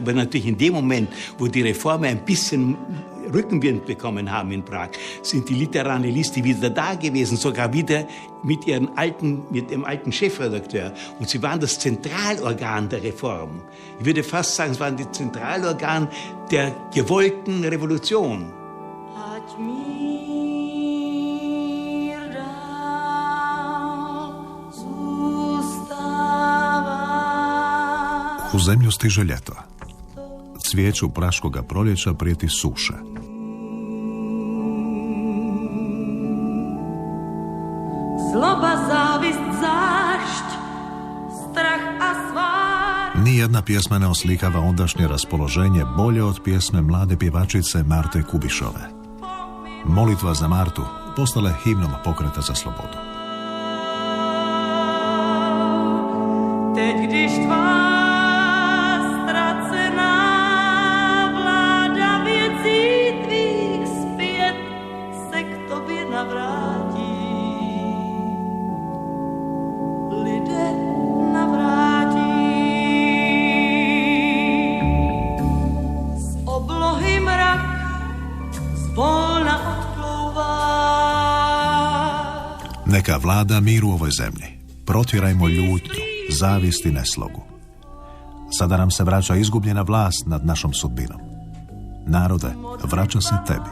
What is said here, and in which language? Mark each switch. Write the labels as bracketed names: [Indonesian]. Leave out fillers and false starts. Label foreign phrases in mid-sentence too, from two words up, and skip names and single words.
[German] Aber natürlich in dem Moment, wo die Reformen ein bisschen Rückenwind bekommen haben in Prag, sind die Literarni Listi wieder da gewesen, sogar wieder mit dem alten Chefredakteur. Und sie waren das Zentralorgan der Reform. Ich würde fast sagen, es waren das Zentralorgan der gewollten Revolution. [Croatian] U zemlju stiže ljeto. Cvijeću praškoga proljeća prijeti suša. [Czech] Zloba, zavist, zašť, strah a svar. [Croatian] Nijedna pjesma ne oslikava ondašnje raspoloženje bolje od pjesme mlade pjevačice Marte Kubišove. Molitva za Martu postala je himnom pokreta za slobodu. [Czech] Teď, když tvá ztracená vláda věcí tvých zpět se k tobě navrátí. Lidé navrátí. Z oblohy mrak zvolna odplouvá. [Croatian] Neka vlada mir u ovoj zemlji. Protjerajmo ljutnju, zavist i neslogu. Sada nam se vraća izgubljena vlast nad našom sudbinom. Narode, vraća se tebi.